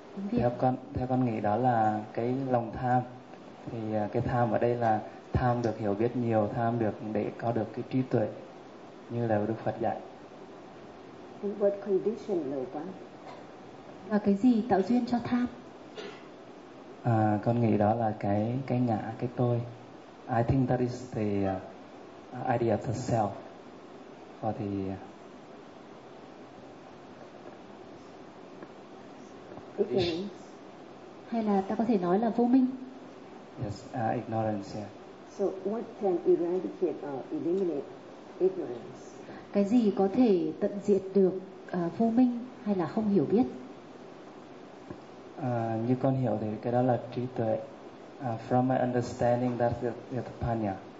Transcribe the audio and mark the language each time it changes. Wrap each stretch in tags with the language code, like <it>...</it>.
<vi>Theo con nghĩ đó là cái lòng tham. Thì cái tham ở đây là tham được hiểu biết nhiều, tham được để có được cái trí tuệ như là Đức Phật dạy.</vi> <en>What condition lobha?</en> <vi>Là cái gì tạo duyên cho tham? Con nghĩ đó là cái ngã, cái tôi.</vi> <en>I think that is the idea of the self. For the ignorance.</en> <vi>Hay là ta có thể nói là vô minh.</vi> <en>Yes, ignorance, yeah. So what can eradicate or eliminate ignorance?</en> <vi>Cái gì có thể tận diệt được vô minh hay là không hiểu biết? Như con hiểu thì cái đó là trí tuệ.</vi> <en>From my understanding, that's the panya.</en>